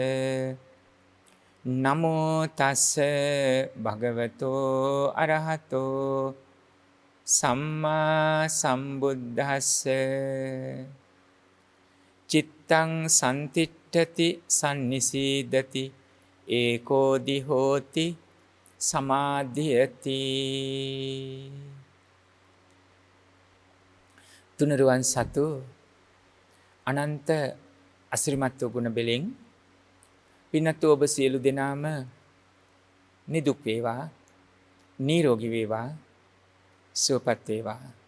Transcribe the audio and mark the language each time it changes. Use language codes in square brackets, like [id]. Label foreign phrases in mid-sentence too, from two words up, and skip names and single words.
[pi] නමෝ තස්ස භගවතෝ අරහතෝ සම්මා සම්බුද්දස්ස චිත්තං සම්තිට්ඨති සම්නිසීදති ඒකෝදි හෝති සමාධියති. [si] තුනුරුවන් සතු අනන්ත අසිරිමත් වූ ගුණ බෙලෙන් පින්වත් ඔබ සියලු දෙනාම නිදුක් වේවා, නිරෝගී වේවා, සුවපත් වේවා.